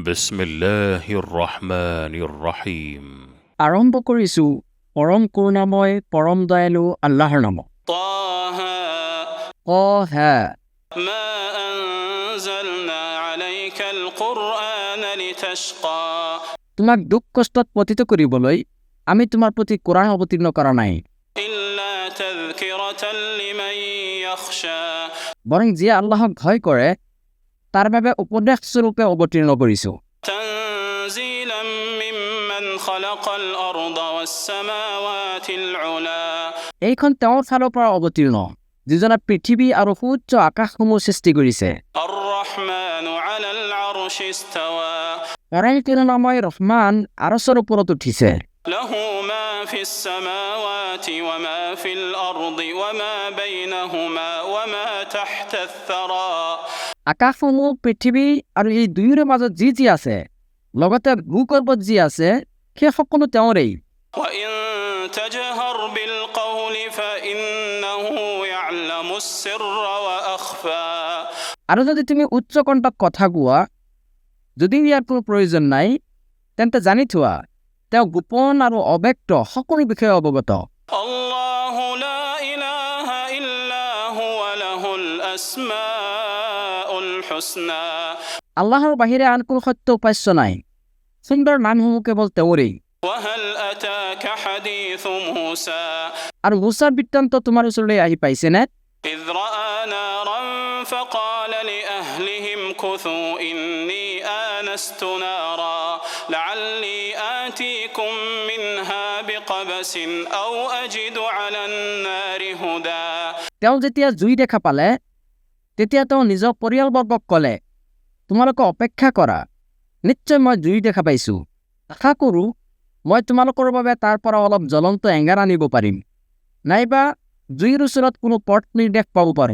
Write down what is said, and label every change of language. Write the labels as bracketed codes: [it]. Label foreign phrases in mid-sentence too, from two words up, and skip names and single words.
[ar] بسم الله الرحمن الرحيم. [as] আৰম্ভ কৰিছোঁ পৰম কৰুণাময় পৰম দয়ালু আল্লাহৰ নামত। [ar] طه [as] হে [ar] ما أنزلنا عليك القرآن لتشقى [as] তোমাক দুখ কষ্টত পতিত কৰিবলৈ আমি তোমাৰ প্ৰতি কোৰাণ অৱতীৰ্ণ কৰা নাই, [ar] إلا تذكرة لمن يخشى [as] বৰং যিয়ে আল্লাহক ভয় কৰে তাৰ বাবে উপদেশ স্বৰূপে অৱতীৰ্ণ কৰিছোঁ। [ar] تنزيلا ممن خلق الأرض والسماوات العلا [as] এইখন তেওঁৰ ফালৰ পৰা অৱতীৰ্ণ যিজনে পৃথিৱী আৰু সুউচ্চ আকাশসমূহ সৃষ্টি কৰিছে। [ar] الرحمن على العرش استوى [as] পৰম কৰুণাময় ৰহমান আৰশৰ ওপৰত উঠিছে। [ar] له ما في السماوات وما في الأرض وما بينهما وما تحت الثرى [as] আকাশসমূহ পৃথিৱী আৰু এই দুয়োৰে মাজত যি যি আছে, লগতে ভূগৰ্ভত যি আছে, সেই সকলো তেওঁৰেই। [ar] وإن تجهر بالقول فإنه يعلم السر وأخفى [as] আৰু যদি তুমি উচ্চ কণ্ঠত কথা কোৱা, যদি ইয়াৰ কোনো প্ৰয়োজন নাই, তেন্তে জানি থোৱা তেওঁ গোপন আৰু অব্যক্ত সকলো বিষয়ে অৱগত। [ar] الله لا إله إلا هو له الأسماء الحسنى [as] আল্লাহৰ বাহিৰে আন কোনো সত্য উপাস্য নাই, সুন্দৰ নামসমূহ কেৱল তেওঁৰেই। [ar] وهل أتاك حديث موسى [as] আৰু মুছাৰ বৃত্তান্ত তোমাৰ ওচৰলৈ আহি পাইছেনে? [ar] إذ رأى نارا فقال لأهلهم كثوا إني آنست نارا لعلي آتيكم منها بقبس أو أجد على النار هدى [as] তেওঁ যেতিয়া জুই দেখা পালে, তেতিয়া তেওঁ নিজৰ পৰিয়ালবৰ্গক ক'লে, তোমালোকে অপেক্ষা কৰা, নিশ্চয় মই জুই দেখা পাইছোঁ, আশা কৰোঁ মই তোমালোকৰ বাবে তাৰ পৰা অলপ জ্বলন্ত এঙাৰ আনিব পাৰিম, নাইবা জুইৰ ওচৰত কোনো পথ নিৰ্দেশ পাব পাৰিম।